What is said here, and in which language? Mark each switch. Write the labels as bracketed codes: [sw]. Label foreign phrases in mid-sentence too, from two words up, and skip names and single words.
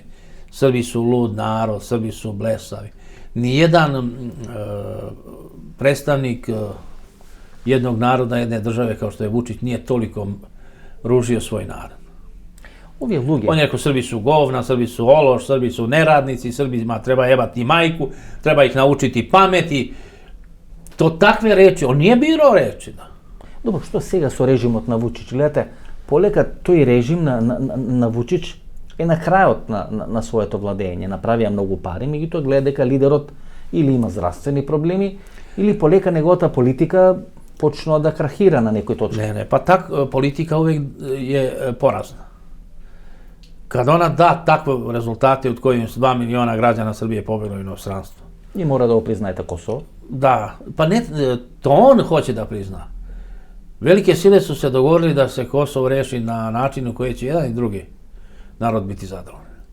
[sr] Srbi su lud narod, Srbi su blesavi. Nijedan predstavnik jednog naroda, jedne države kao što je Vučić, nije toliko ružio svoj narod. On je rekao, Srbi su govna, Srbi su ološ, Srbi su neradnici, Srbima treba jebati majku, treba ih naučiti pameti. To takve reči, on nije birao reči. [mk] Dobro, što сега со режимот на Вучич? Гледате, полека тој режим на Вучич е на крајот на своето владење, направија многу пари, меѓутоа гледа дека лидерот или има здравствени проблеми, или полека неговата политика почнува да крахира на некој точка. [sr] Не, па политика увек е поразна. Kad ona da takve rezultate od kojih 2 miliona građana Srbije pobeglo u inostranstvo. I mora da priznaje Kosovo. Da, pa ne, to on hoće da prizna. Velike sile su se dogovorili da se Kosovo reši na način u koji će jedan i drugi narod biti zadovoljni.